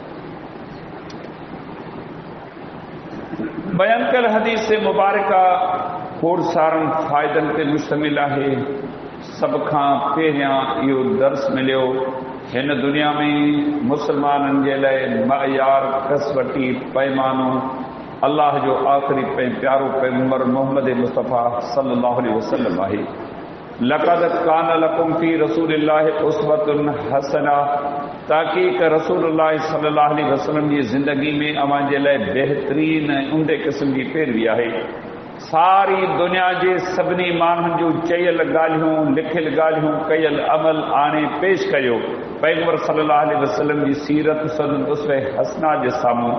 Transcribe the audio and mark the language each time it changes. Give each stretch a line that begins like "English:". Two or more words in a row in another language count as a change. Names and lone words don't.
Sindhi: बयान कयल हदीस मुबारक खोड़ सारनि फ़ाइदनि ते मुश्तमिल आहे। सभ खां पहिरियां इहो दर्स मिलियो हिन दुनिया में मुसलमाननि जे लाइ मयार कसवटी पैमानो अल्लाह जो आख़िरी प्यारो पैगंबर मोहम्मद मुस्तफ़ा
Arabic: صلى الله عليه وسلم
Sindhi: आहे।
Arabic: لقد كان لكم في رسول الله أسوة حسنة,
Sindhi: ताक़ीक़ रसूलुल्लाह
Arabic: صلى الله عليه وسلم
Sindhi: जी ज़िंदगी में अवां जे लाइ बहितरीन ऐं उम्दे क़िस्म जी पैरवी आहे। सारी दुनिया जे सभिनी माण्हुनि जूं चयल ॻाल्हियूं, लिखियल ॻाल्हियूं, कयल अमल आणे पेश कयो पैगंबर
Arabic: صلى الله عليه وسلم
Sindhi: जी सीरत सदन
Arabic: أسوة حسنة
Sindhi: जे साम्हूं।